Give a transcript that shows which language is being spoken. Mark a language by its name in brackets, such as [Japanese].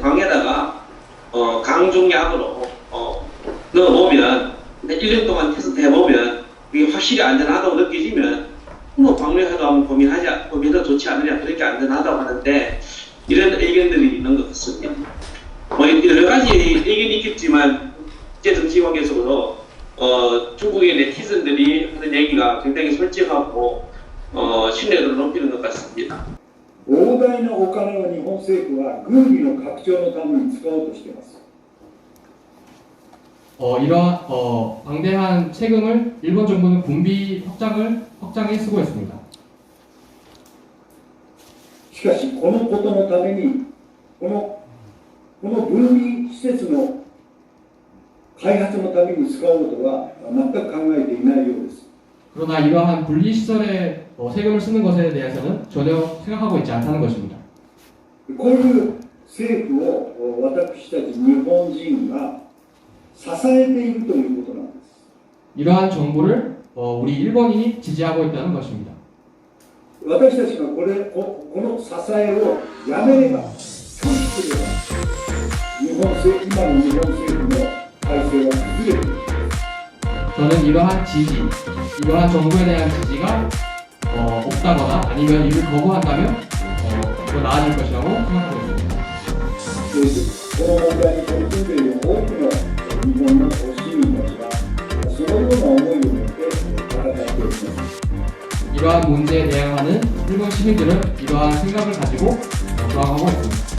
[Korean] 강에다가 강중약으로 넣어보면 1년 동안 테스트 해보면 이게 확실히 안전하다고 느껴지면 뭐 방류해도 한번 고민해도 좋지 않느냐 그렇게 안전하다고 하는데 이런 의견들이 있는 것 같습니다. 뭐 여러 가지 의견이 있겠지만 국제정치관계적으로 중국의 네티즌들이 하는 얘기가 굉장히 솔직하고 신뢰도를 높이는 것 같습니다. [Japanese] 膨大なお金を日本政府は軍備の拡張のために使おうとしています。 [Korean] 이러한 방대한 세금을 일본 정부는 군비 확장에 쓰고 있습니다. [Japanese] しかしこのことのためにこの分離施設の開発のために使おうとは全く考えていないようです。 [Korean] 그러나 이러한 분리시설에 세금을 쓰는 것에 대해서는 전혀 생각하고 있지 않다는 것입니다. [Japanese] こういう政府を私たち日本人が支えているということなんです。 [Korean] 이러한 정부를 우리 일본인이 지지하고 있다는 것입니다. [Japanese] 私たちがこの支えをやめれば、拒否すれば、今の日本政府の体制は崩れている。 [Korean] 저는 이러한 정부에 대한 지지가 없다거나 아니면 이를 거부한다면 더 나아질 것이라고 생각하고 있습니다. [Japanese] この問題に取り組んでいる多くの日本の市民たちがそのような思いを持って戦っております。 [Korean] 이러한 문제에 대응하는 일본 시민들은 이러한 생각을 가지고 저항하고 있습니다.